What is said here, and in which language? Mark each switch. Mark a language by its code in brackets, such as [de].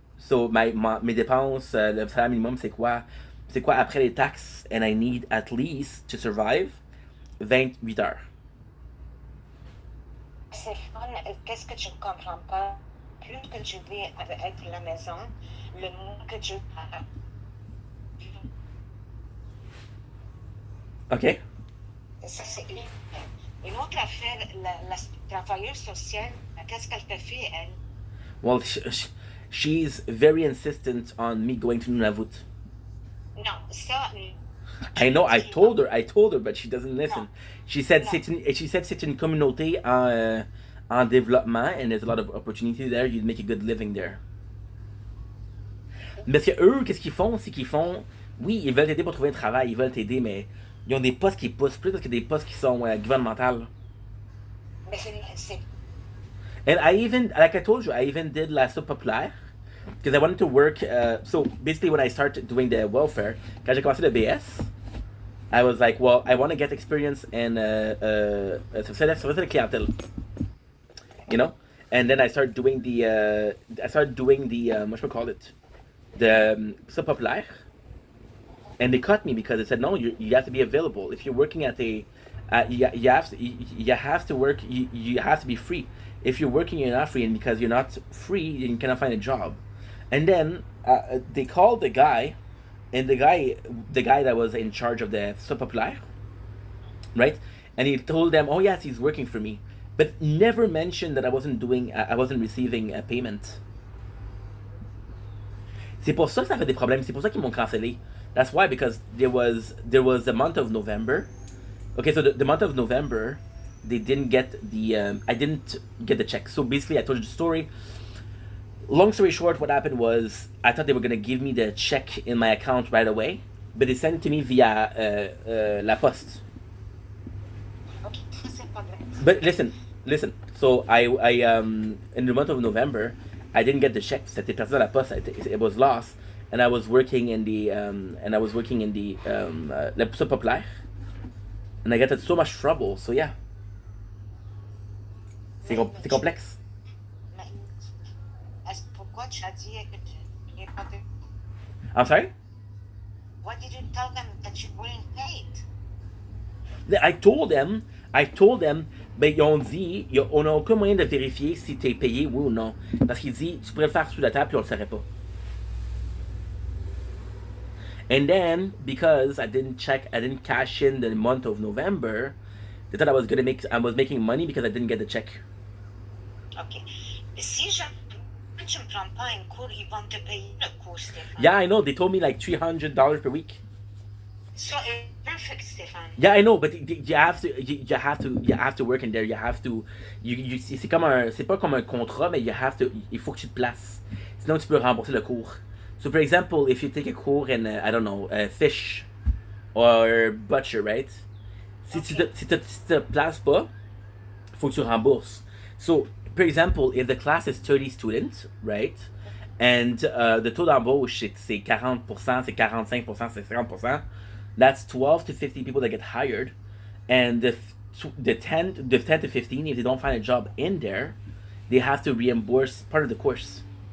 [fr] So mes dépenses, le salaire minimum c'est quoi? C'est quoi après les taxes? [en] And I need at least to survive 28 heures. [fr] C'est fun. Qu'est-ce que tu ne comprends pas? Plus que tu vis avec la maison, le moins que tu [en] Okay. [fr] ça, c'est une autre affaire. La travailleuse sociale, qu'est-ce qu'elle te fait, elle? [en] Well, she's very insistent on me going to Nunavut. [fr] Non, ça, je [en] I [fr] le [en] know. [fr] dis. [en] I told her, but she doesn't [fr] Non, [en] listen. [fr] non. [en] She said [fr] c'est une communauté en développement, [en] and there's a lot of opportunity there. You'd make a good living there. [fr] Parce que eux, qu'est-ce qu'ils font? C'est qu'ils font. Oui, ils veulent t'aider pour trouver un travail, ils veulent t'aider, mais ils ont des postes qui poussent plus parce que des postes qui sont gouvernementales. Mais c'est [en] And I even, like I told you, I even did la soupe populaire because I wanted to work. So basically, when I started doing the welfare, [fr] quand j'ai commencé le BS, [en] I was like, well, I want to get experience in service de clientèle, you know. And then I started doing the what should we call it, the soupe populaire, and they cut me because they said no, you have to be available if you're working at a you have to work, you have to be free. If you're working, you're not free, and because you're not free, you cannot find a job. And then they called the guy, and the guy that was in charge of the soup populaire, right? And he told them, oh yes, he's working for me, but never mentioned that I wasn't receiving a payment. [fr] C'est pour ça que ça fait des problèmes. C'est pour ça qu'ils m'ont cancellé. [en] That's why, because there was the month of November. Okay, so the month of November, they didn't get the I didn't get the check. So basically, I told you the story. Long story short, what happened was I thought they were gonna give me the check in my account right away, but they sent it to me via La Poste. [fr] ok, c'est pas grave. [en] But listen. So I in the month of November, I didn't get the check. [fr] C'était perdu à la poste. [en] It was lost, and I was working in the le soupe populaire, and I got in so much trouble. So yeah, [fr] c'est complexe. Mais pourquoi tu as dit que tu n'es pas payé? [en] I'm sorry. Why did you tell them that you weren't paid? I told them, [fr] ben ils ont dit, on n'a aucun moyen de vérifier si t'es payé, oui ou non. Parce qu'il dit, tu pourrais le faire sous la table puis on le saurait pas. [en] And then, because I didn't cash in the month of November, they thought I was making money because I didn't get the check. Ok. [fr] Si tu me prends pas un cours, ils vont te payer le cours, Stéphane. [en] Yeah, I know. They told me like $300 per week. So perfect, Stéphane. Yeah, I know, but you have to work in there. You have to, [fr] c'est pas comme un contrat, mais il faut que tu te places. Sinon, tu peux rembourser le cours. [en] So, for example, if you take a cours in, I don't know, fish or butcher, right? [fr] Si tu te places pas, faut que tu rembourses. [en] So, for example, if the class is 30 students, right? [fr] And the taux d'embauche, c'est 40%, c'est 45%, c'est 50%. [en] That's 12 to 50 people that get hired. And the 10 to 15, if they don't find a job in there, they have to reimburse part of the course.